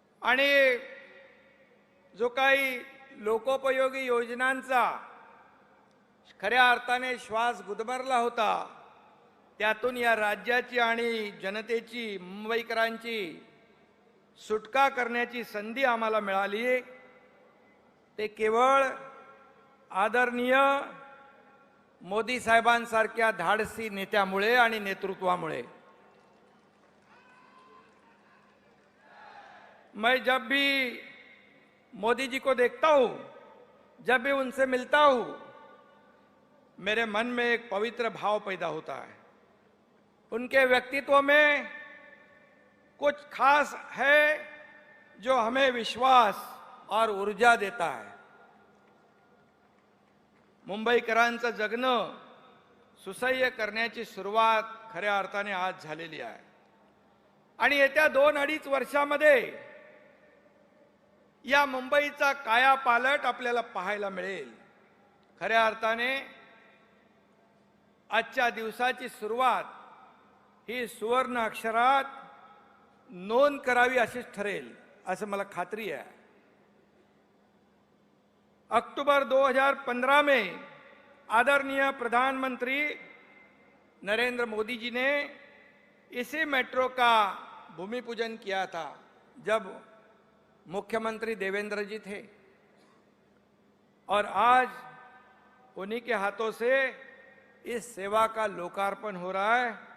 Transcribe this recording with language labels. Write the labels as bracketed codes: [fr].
[mr] आणि जो काही लोकोपयोगी योजनांचा खऱ्या अर्थाने श्वास गुदमरला होता, त्यातून या राज्याची आणि जनतेची, मुंबईकरांची सुटका करण्याची संधी आम्हाला मिळाली। ते केवळ आदरणीय मोदी साहेबांसारख्या धाडसी नेत्यामुळे आणि नेतृत्वामुळे। [hi] मैं जब भी मोदी जी को देखता हूं जब भी उनसे मिलता हूं मेरे मन में एक पवित्र भाव पैदा होता है। उनके व्यक्तित्व में कुछ खास है जो हमें विश्वास और ऊर्जा देता है। [mr] मुंबईकरांचं जगणं सुसह्य करण्याची सुरुवात खऱ्या अर्थाने आज झालेली आहे आणि येत्या 2-2.5 वर्षामध्ये या मुंबईचा कायापालट आपल्याला पाहायला मिळेल। खऱ्या अर्थाने आजच्या दिवसाची सुरुवात ही सुवर्ण अक्षरात नोंद करावी अशीच ठरेल असं मला खात्री है। [hi] अक्टूबर 2015 में आदरणीय प्रधानमंत्री नरेंद्र मोदी जी ने इसी मेट्रो का भूमि पूजन किया था जब मुख्यमंत्री देवेंद्र जी थे, और आज उन्हीं के हाथों से इस सेवा का लोकार्पण हो रहा है।